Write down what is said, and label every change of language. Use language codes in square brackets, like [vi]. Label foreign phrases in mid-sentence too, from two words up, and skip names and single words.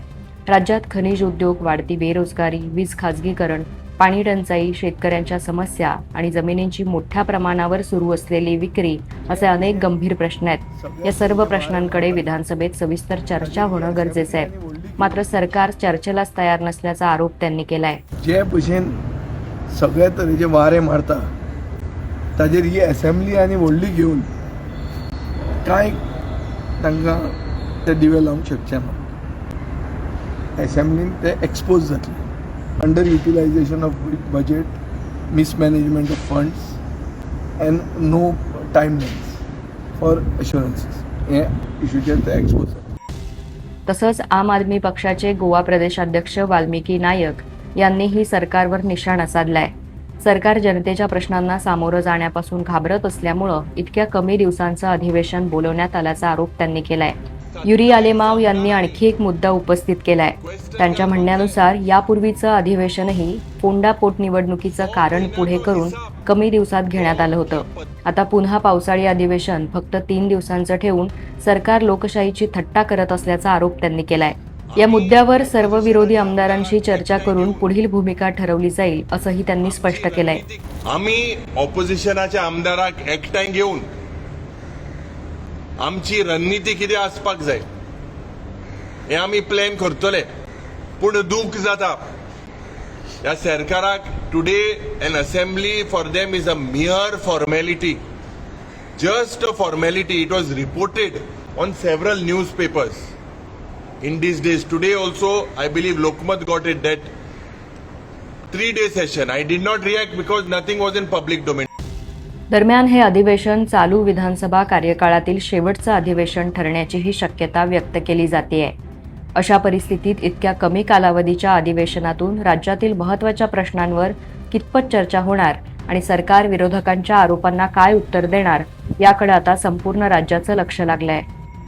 [mr] राज्यात खनिज उद्योग, वाढती बेरोजगारी, वीज खासगीकरण, पाणी टंचाई, शेतकऱ्यांच्या समस्या आणि जमिनींची मोठ्या प्रमाणावर सुरू असलेली विक्री असे अनेक गंभीर प्रश्न आहेत. या सर्व प्रश्नांकडे विधानसभेत सविस्तर चर्चा होणं गरजेचं आहे. मात्र सरकार चर्चेलाच तयार नसल्याचा आरोप त्यांनी केलाय. [kok] जे भशेन सगळ्या तरेचे वारे मारता ताजेर ही असेंब्ली आनी व्हडली घेवन कांय तांकां ते दिवे लावंक शकचे ना. असेंब्लीन ते एक्सपोज जातले. [en] under utilization of budget, mismanagement of funds and no timelines for assurances [kok] हे इश्यूचेर ते एक्सपोज जातले. [mr] तसंच आम आदमी पक्षाचे गोवा प्रदेशाध्यक्ष वाल्मिकी नायक यांनीही सरकारवर निशाणा साधलाय. सरकार जनतेच्या प्रश्नांना सामोरं जाण्यापासून घाबरत असल्यामुळं इतक्या कमी दिवसांचं अधिवेशन बोलवण्यात आल्याचा आरोप त्यांनी केलाय. युरी आलेमाव यांनी आणखी एक मुद्दा उपस्थित केलाय. त्यांच्या म्हणण्यानुसार यापूर्वीचं अधिवेशनही फोंडा पोटनिवडणुकीचं कारण पुढे करून कमी दिवसात घेण्यात आलं होतं. आता पुन्हा पावसाळी अधिवेशन फक्त 3 दिवसांचं ठेवून सरकार लोकशाहीची थट्टा करत असल्याचा आरोप त्यांनी केलाय. या मुद्द्यावर सर्व विरोधी आमदारांशी चर्चा करून पुढील भूमिका ठरवली जाईल असंही त्यांनी स्पष्ट केलंय. [kok] आम्ही ऑपोजिशनाच्या आमदाराक एकठांय घेऊन आमची रणनीती कितें आसपाक जाय हे आमी प्लॅन करतले. पूण दूख जाता ह्या सरकाराक [en] today in assembly for them is a mere formality, just a formality. it was reported on several news papers in these days. Today also I believe Lokmat got it that 3-day session. I did not react because nothing was in public domain. [mr] दरम्यान हे अधिवेशन चालू विधानसभा कार्यकाळातील शेवटचं अधिवेशन ठरण्याचीही शक्यता व्यक्त केली जातेय. अशा परिस्थितीत इतक्या कमी कालावधीच्या अधिवेशनातून राज्यातील महत्त्वाच्या प्रश्नांवर कितपत चर्चा होणार आणि सरकार विरोधकांच्या आरोपांना काय उत्तर देणार याकडे आता संपूर्ण राज्याचं लक्ष लागलंय.